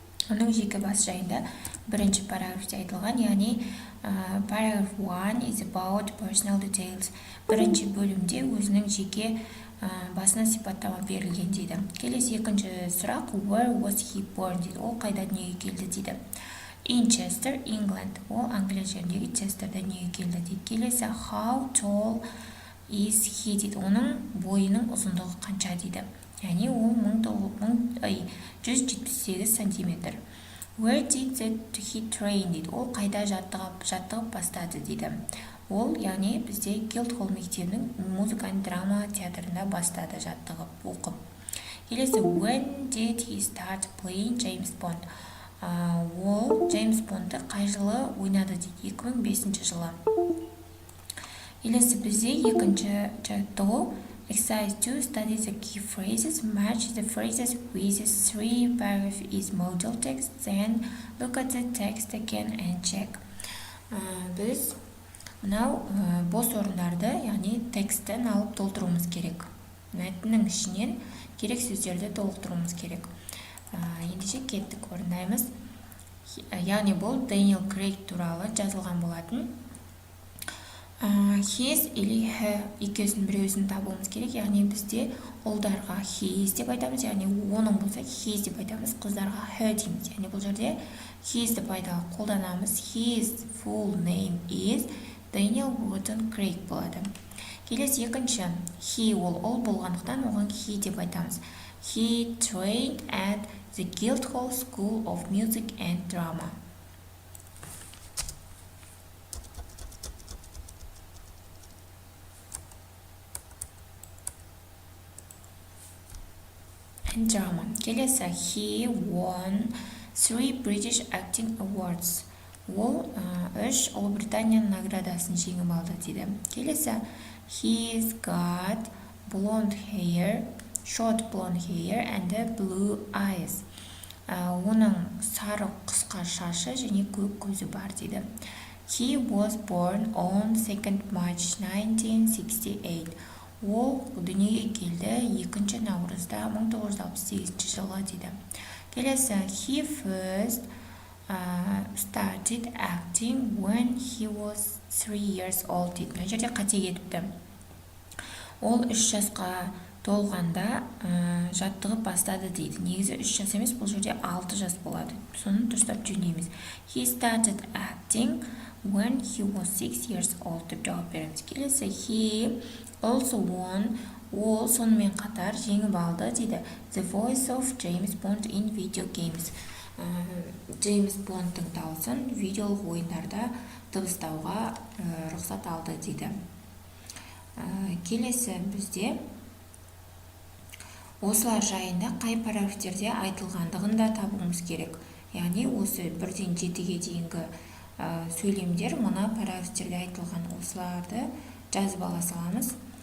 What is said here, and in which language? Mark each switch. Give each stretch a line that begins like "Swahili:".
Kazakh: оның жеке бас жайында бірінші параграфте айтылған, яғни
English: paragraph 1 is about personal details.
Kazakh: Бірінші бөлімде өзінің жеке басына сипаттама берілген дейді. Келесі екінші сұрақ,
English: where was he born
Kazakh: дейді. Ол қайда дүниеге келді дейді.
English: In Chester, England.
Kazakh: Ол Англия жеріндегі Честерде дүниеге келді дейді. Келесі
English: how tall is he дейді.
Kazakh: Оның бойының ұзындығы қанша дейді. Яғни ол 178 сантиметр.
English: Where did he train дейді.
Kazakh: Ол қайда жаттығып бастады дейді. Ол, яғни бізде Guildhall мектебінің музыка және драма театрында бастады жаттығып оқып.
English: Келесі when did he start playing James Bond.
Kazakh: Ол Джеймс Бондты қай жылы ойнады дейді. 2005 жылы. Келесі бізде екінші жаттығу
English: exercise 2 study the key phrases, match the phrases with the 3 paragraph is modal text, then look at the text again and check.
Kazakh: Біз мынау бос орындарды, яғни текстін алып толтыруымыз керек. Мәтіннің ішінен керек сөздерді толықтыруымыз керек. Ендеше кеттік, орындаймыз. Яғни бұл Дэниел Крейг туралы жазылған болатын. His или he екеуісінің біреуісін табуымыз керек. Яғни бізде ұлдарға his деп айтамыз, яғни оның болса his деп айтамыз, қыздарға her дейміз. Яғни бұл жерде his деп қолданамыз.
English: His full name is Daniel Wharton Craig болады.
Kazakh: Келесі екінші, he ол болғандықтан оған he деп айтамыз.
English: He trained at the Guildhall School of Music and Drama. And drama.
Kazakh: Келесі,
English: he won 3 British Acting Awards.
Kazakh: Ол 3 Ұлыбританияның наградасын жеңіп алды дейді.
English: Келесі, he's got blonde hair, short blonde hair and blue eyes.
Kazakh: Оның сары қысқа шашы және көк көзі бар дейді.
English: He was born on 2 March 1968.
Kazakh: Ол дүниеге келді 2 наурызда 1968 жылы дейді. Келесі,
English: he first started acting when he was 3 years old
Kazakh: дейді. Мына жерде қате кетіпті. Ол 3 жасқа толғанда жаттығып бастады дейді. Негізі 3 жас емес, бұл жерде 6 жас болады. Соны дұрыстап жөндейміз.
English: He started acting when he was 6 years old
Kazakh: деп жауап береміз.
English: Келесі, he also won.
Kazakh: Ол сонымен қатар жеңіп алды дейді.
English: The voice of James Bond in video games.
Kazakh: Джеймс Бондтың дауысын видеолық ойындарда дыбыстауға рұқсат алды дейді. Келесі бізде осылар жайында қай параграфтерде айтылғандығын да табуымыз керек. Яғни осы 1-ден 7-ге дейінгі сөйлемдер мына параграфтерде айтылған, осыларды жазып ала саламыз.